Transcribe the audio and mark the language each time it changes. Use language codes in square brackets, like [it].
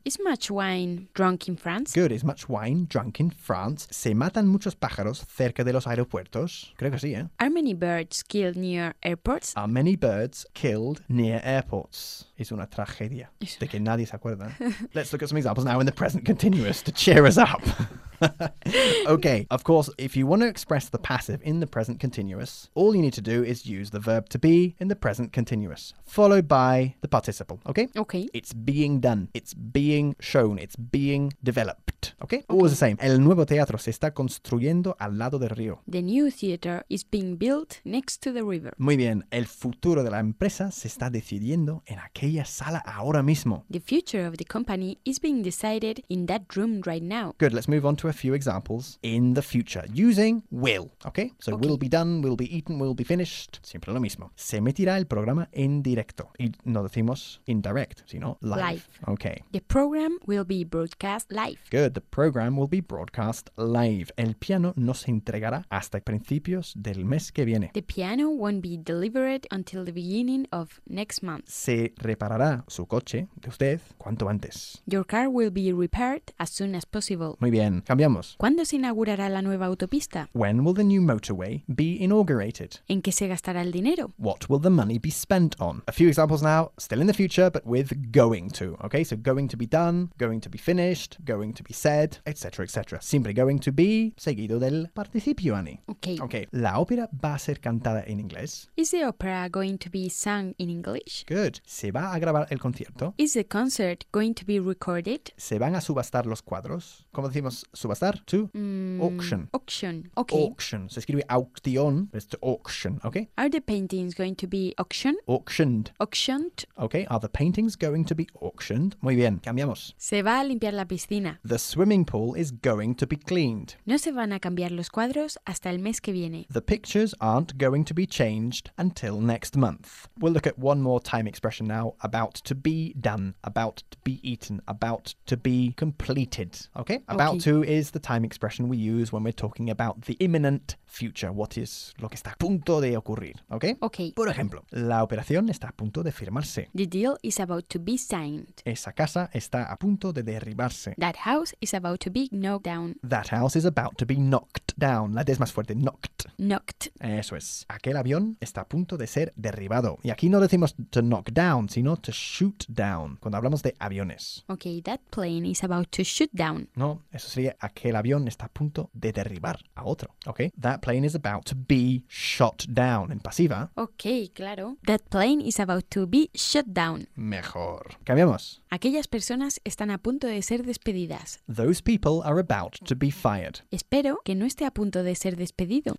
[en] Is much wine drunk in France? Good. Is much wine drunk in France? [es] ¿Se matan muchos pájaros cerca de los aeropuertos? Creo que sí, ¿eh? [en] Are many birds killed near airports? Are many birds killed near airports? [es] Es una tragedia de que nadie se acuerda. [en] Let's look at some examples now in the present continuous to cheer us up. Okay, of course, if you want to express the passive in the present continuous, all you need to do is use the verb to be in the present continuous, followed by the participle, okay? Okay. It's being done. It's being shown. It's being developed, okay? Okay. Always the same. [es] El nuevo teatro se está construyendo al lado del río. [en] The new theater is being built next to the river. [es] Muy bien. El futuro de la empresa se está decidiendo en aquella sala ahora mismo. [en] The future of the company is being decided in that room right now. Good, let's move on to a few examples in the future using will. Okay, so okay. Will be done, will be eaten, will be finished. [es] Siempre lo mismo. Se emitirá el programa en directo. Y no decimos indirect, sino live. [en] Life. Okay. The program will be broadcast live. Good. The program will be broadcast live. [es] El piano no se entregará hasta principios del mes que viene. [en] The piano won't be delivered until the beginning of next month. [es] Se reparará su coche de usted cuanto antes. [en] Your car will be repaired as soon as possible. [es] Muy bien. Cambiamos. ¿Cuándo se inaugurará la nueva autopista? [en] When will the new motorway be inaugurated? [es] ¿En qué se gastará el dinero? [en] What will the money be spent on? A few examples now, still in the future, but with going to. Okay, so going to be done, going to be finished, going to be said, etc., etc. [es] Siempre going to be seguido del participio, Annie. [en] Okay. [es] Okay, ¿la ópera va a ser cantada en inglés? [en] Is the opera going to be sung in English? [es] Good. ¿Se va a grabar el concierto? [en] Is the concert going to be recorded? [es] ¿Se van a subastar los cuadros? Como decimos, subastar to auction. [en] Auction, okay. Auction. [es] Se escribe auction, [en] but it's to auction, okay? Are the paintings going to be auctioned? Auctioned. Auctioned. Okay, are the paintings going to be auctioned? [es] Muy bien, cambiamos. Se va a limpiar la piscina. [en] The swimming pool is going to be cleaned. [es] No se van a cambiar los cuadros hasta el mes que viene. [en] The pictures aren't going to be changed until next month. We'll look at one more time expression now, about to be done, about to be eaten, about to be completed, okay? About to is the time expression we use when we're talking about the imminent future. What is [es] lo que está a punto de ocurrir, okay? [en] Okay. [es] Por ejemplo, la operación está a punto de firmarse. [en] The deal is about to be signed. [es] Esa casa está a punto de derribarse. [en] That house is about to be knocked down. That house is about to be knocked down. [es] La D es más fuerte, knocked. [en] Knocked. [es] Eso es. Aquel avión está a punto de ser derribado. Y aquí no decimos to knock down, sino to shoot down, cuando hablamos de aviones. [en] Okay, that plane is about to shoot down. [es] No. Eso sería aquel avión está a punto de derribar a otro, ¿ok? [en] That plane is about to be shot down, [es] en pasiva. Ok, claro. [en] That plane is about to be shot down. [es] Mejor. Cambiamos. Aquellas personas están a punto de ser despedidas. [en] Those people are about to be fired. [es] Espero que no esté a punto de ser despedido.